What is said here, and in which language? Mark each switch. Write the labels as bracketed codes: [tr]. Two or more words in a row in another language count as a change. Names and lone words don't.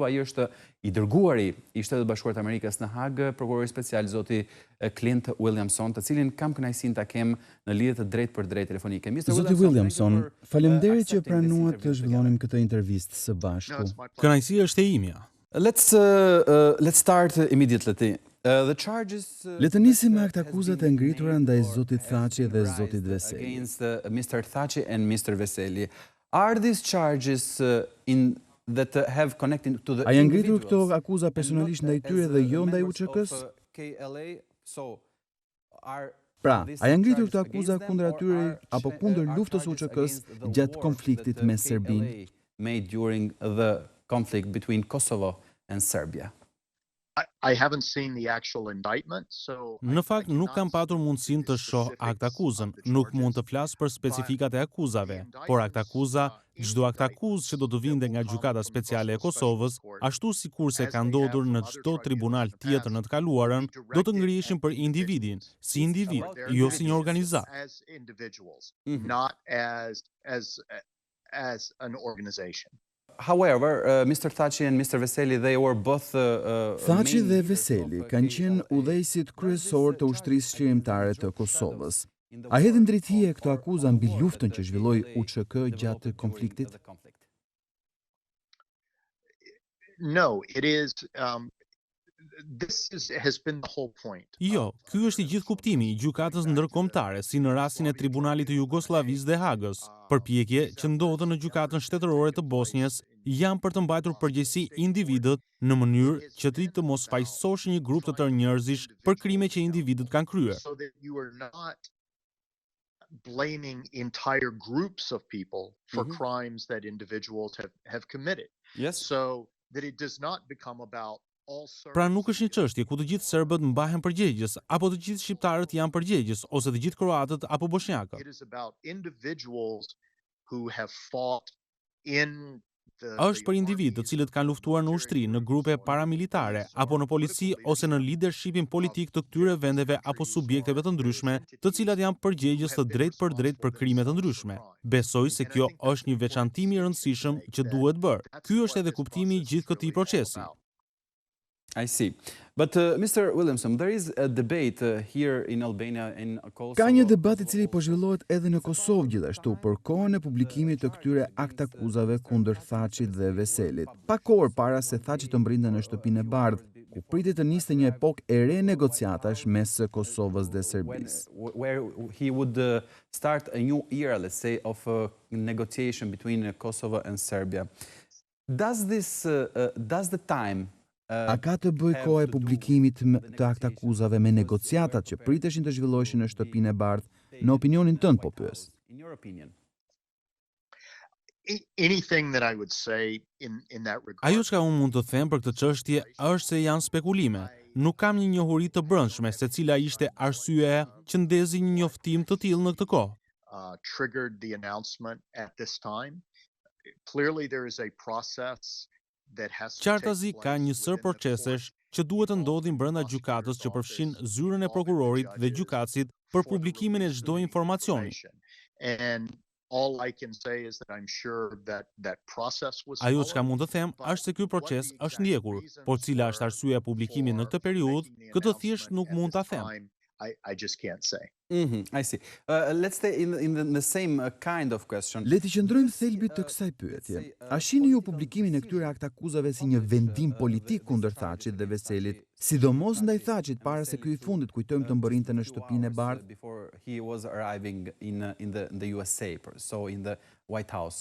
[sq] Ai është i dërguari i Shtetit Bashkuar të Amerikës në Hagë, prokurori special zoti Clint Williamson, të cilin kam kënaqësinë ta kem në lidhje të drejtë për drejtë telefonike. Zoti Williamson, faleminderit që pranuat të zhvillonim këtë intervistë së bashku. Kënaqësia është e imja. [en] Let's start immediately. The charges [sq] Le të nisim me aktakuzat e ngritura ndaj zotit Thaçi dhe zotit Veseli. [en] Against Mr. Thaçi and Mr. Veseli. Are these charges that have connected to the [sq] A janë ngritur këto akuza personalisht ndaj tyre dhe jo ndaj UÇK-s? Pra, a janë ngritur këto akuza kundër atyre apo kundër luftës UÇK-s gjatë konfliktit me Serbinë? [en] Made during the conflict between Kosovo and Serbia. I haven't seen the actual indictment, so [sq] Në fakt, nuk kam patur mundësinë të shoh aktakuzën, nuk mund të flas për specifikat e akuzave, por aktakuza, çdo aktakuzë që do të vinte nga gjykata speciale e Kosovës, ashtu sikurse ka ndodhur në çdo tribunal tjetër në të kaluarën, do të ngrihen për individin, si individ, jo si një organizatë. [en] as individuals, not as an organization. However, Mr. Thaçi and Mr. Veseli, they were both [sq] Thaçi dhe Veseli kanë qenë udhëheqësit kryesor të ushtrisë çlirimtare të Kosovës. A hedhin drejtëhije këto akuza mbi luftën që zhvilloi UÇK gjatë konfliktit? [en] No, it is has been the whole point. [sq] Jo, ky është I gjithë kuptimi I gjykatës ndërkombëtare, si në rastin e Tribunalit të Jugosllavisë dhe Hagës. Përpjekje që ndodhen në gjykatën shtetërore të Bosnjës janë për të mbajtur përgjegjësi individët në mënyrë që të mos fajsosh një grup të tërë njerëzish për krime që individët kanë kryer. [en] So that you are not blaming entire groups of people for crimes that individuals have committed. Yes. So that it does not become about all [sq] Pra nuk është një çështje ku të gjithë serbët mbahen përgjegjës, apo të gjithë shqiptarët janë përgjegjës, ose të gjithë kroatët apo bosnjakët. [en] It is about individuals who have fought in [sq] Është për individ të cilët kanë luftuar në ushtri, në grupe paramilitare, apo në polici ose në leadershipin politik të këtyre vendeve apo subjekteve të ndryshme, të cilat janë përgjegjës të drejtë për krime të ndryshme. Besoj se kjo është një veçantim I rëndësishëm që duhet bërë. Ky është edhe kuptimi I gjithë këtij procesi. [en] I see. But Mr. Williamson, there is a debate here in Albania and Kosovo. [sq] Ka një debat I cili po zhvillohet edhe në Kosovë gjithashtu për kohën e publikimit të këtyre aktakuzave kundër Thaçit dhe Veselit. Pak kohë para se Thaçi të mbrinte në Shtëpinë e Bardhë, ku pritet të niste një epokë e re negociatash mes Kosovës dhe Serbisë. [en] Where he would start a new era, let's say, of negotiation between Kosovo and Serbia. Does the time [sq] A ka të bëj koha e publikimit të aktakuzave me negociatat që priteshin të zhvilloheshin në Shtëpinë e Bardhë, në opinionin tënd po pyes? [en] In your opinion? Anything that I would say in that regard. [sq] Ajo çka unë mund të them për këtë çështje është se janë spekulime. Nuk kam një njohuri të brendshme se cila ishte arsyeja që ndezi një njoftim të tillë në këtë kohë. [en] Triggered the announcement at this time. Clearly there is a process that has to [sq] Qartazi ka një sër procesesh që duhet të ndodhin brenda gjykatës që përfshin zyrën e prokurorit dhe gjykatësit për publikimin e çdo informacioni. [en] And all I can say is that I'm sure that process was [sq] Ajo çka mund të them është se ky proces është ndjekur, por cila është arsyeja e publikimit në këtë periudhë, këtë thjesht nuk mund ta them. [en] I just can't say. I see. Let's stay in the same kind of question. [sq] Le të qëndrojmë thelbit të kësaj pyetje. A shihni ju publikimin e këtyre aktakuzave si një vendim politik kundër Thaçit dhe Veselit, sidomos ndaj Thaçit para se ky I fundit kujtojmë të mbërrinte në Shtëpinë e Bardhë? [en] Before he was arriving in the USA, so in the White House.